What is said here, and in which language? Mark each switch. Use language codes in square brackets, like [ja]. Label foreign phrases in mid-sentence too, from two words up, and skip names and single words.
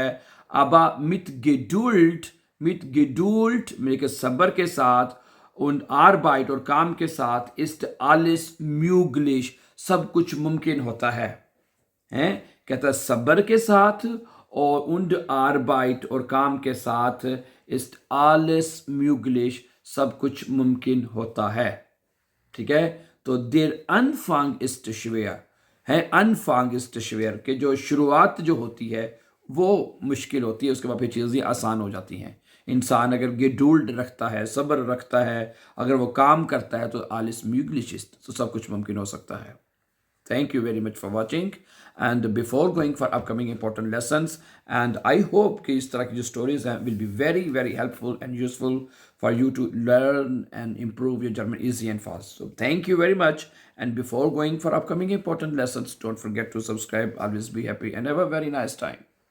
[de] aber mit Geduld, [hi] मेरे सब्र के साथ, [de] und Arbeit, [hi] और काम के साथ, [de] ist alles möglich, [hi] सब कुछ मुमकिन होता है। कहता है सब्र के साथ, और [de] und Arbeit, [hi] और काम के साथ, [de] ist alles möglich, [hi] सब कुछ मुमकिन होता है। ठीक है, तो [de] der Anfang ist schwer, Anfang ist schwer, [hi] कि जो शुरुआत जो होती है वो मुश्किल होती है, उसके बाद फिर चीज़ें आसान हो जाती हैं। इंसान अगर गेडूल्ड रखता है, सब्र रखता है, अगर वो काम करता है, तो [de] alles möglich ist, [hi] तो सब कुछ मुमकिन हो सकता है। [en] Thank you very much for watching. And before going for upcoming important lessons, and I hope [hi] कि इस तरह की जो [en] stories हैं will be very very helpful and useful for you to learn and improve your German easy and fast. So thank you very much. And before going for upcoming important lessons, don't forget to subscribe. Always be happy and have a very nice time.